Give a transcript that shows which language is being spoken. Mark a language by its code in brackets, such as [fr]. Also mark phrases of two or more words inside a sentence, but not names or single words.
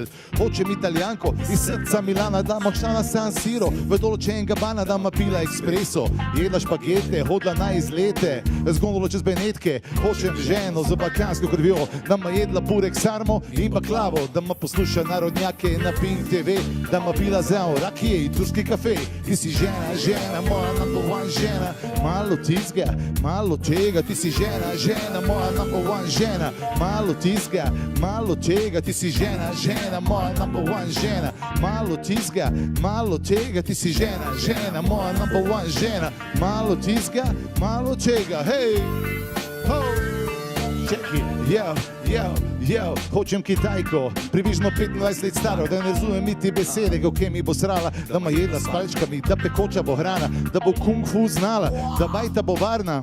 [sl] Hočem Italijanko iz srca Milana, da močna na San Siro, v določen Gabbana, da ma pila espresso, jedla špagete, hodla na izlete, z gondolo čez Benetke, hočem ženo z balkansko krvjo, da ma jedla burek sarmo in baklavo, da ma posluša narodnjake na Pink TV, da ma pila zao rakije in [sr] turski kafe. [sl] Ti si žena, moja [en] number one [sl] žena, malo tizga, malo tega, ti si žena, moja [en] number one [sl] žena, malo tizga, malo tega, ti si žena, moja [en] number one [sl] žena, malo tizga, malo tega, ti si žena, moja [en] number one [sl] žena, malo tizga, malo tega, hej, ho, čeki, hočem Kitajko, približno 25 let staro, da ne razumem niti besede, kako mi bo srala, da ma jedla s palčkami, da pekoča bo hrana, da bo kung fu znala, da bajta bo varna.